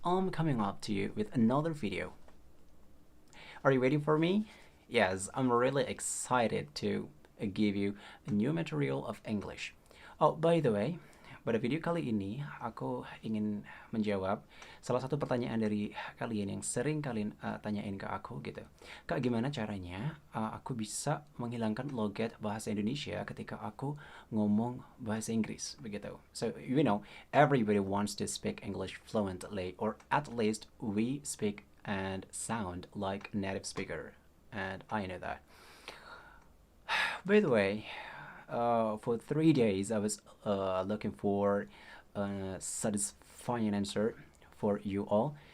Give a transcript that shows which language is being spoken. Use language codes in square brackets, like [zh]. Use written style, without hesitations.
[en] I'm coming up to you with another video. Are you waiting for me? Yes, I'm really excited to give you a new material of English. Oh, by the way, [id] pada video kali ini aku ingin menjawab salah satu pertanyaan dari kalian yang sering kalian tanyain ke aku gitu. Kak, gimana caranya aku bisa menghilangkan logat bahasa Indonesia ketika aku ngomong bahasa Inggris begitu. [en] So, everybody wants to speak English fluently, or at least we speak and sound like a native speaker. And I know that. By the way, for 3 days I was looking for a satisfying answer for you all.